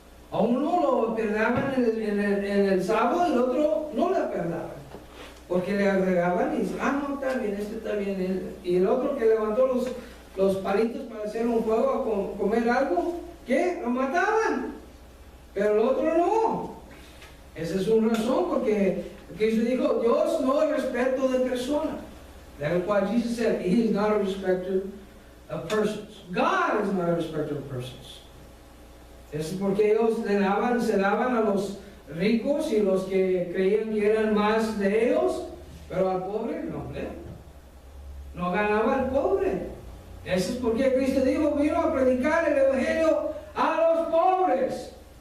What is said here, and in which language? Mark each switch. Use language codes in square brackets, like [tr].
[es] A uno lo perdaban en el sábado y el otro no le perdaban, porque le agregaban y dicen, no, está bien, este está bien. Y el otro que levantó los palitos para hacer un fuego a comer algo, ¿qué? Lo mataban, pero el otro no. Esa es una razón, porque Cristo dijo, Dios no es respeto de personas. [en] That's why Jesus said, He is not a respecter of persons. God is not a respecter of persons. [es] Eso es porque ellos se daban a los ricos y los que creían que eran más de ellos, pero al pobre no ganaba al pobre. Eso es porque Cristo dijo, vino a predicar el evangelio a los pobres.